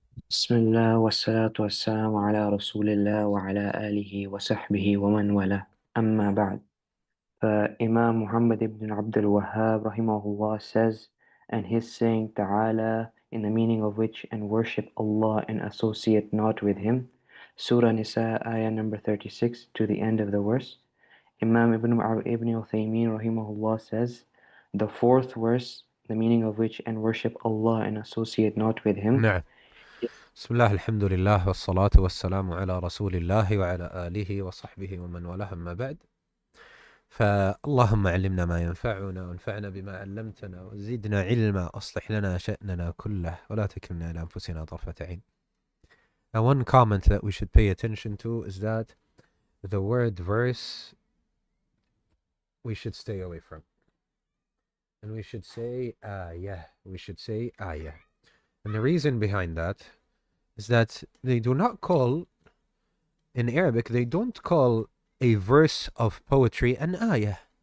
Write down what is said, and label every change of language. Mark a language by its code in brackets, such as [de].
[ar] بسم الله والصلاة والسلام على رسول الله وعلى آله وصحبه ومن والاه أما بعد. [en] Imam Muhammad ibn Abdul Wahhab rahimahullah says, and his saying Ta'ala, in the meaning of which, and worship Allah and associate not with Him. Surah Nisa, ayah number 36 to the end of the verse. Imam Ibn Uthaymeen rahimahullah says, the fourth verse, the meaning of which, and worship Allah and associate not with Him. [ar] نعم. بسم الله الحمد لله والصلاة والسلام على رسول الله وعلى آله وصحبه ومن والاه أما بعد. فاللهم علمنا ما ينفعنا وانفعنا بما علمتنا وزدنا علما أصلح لنا شأننا كله ولا تكلنا إلى أنفسنا طرفة عين. [en] Now one comment that we should pay attention to is that the word verse we should stay away from. And we should say ayah. We should say ayah. And the reason behind that is that they do not call, in Arabic, they don't call a verse of poetry an ayah.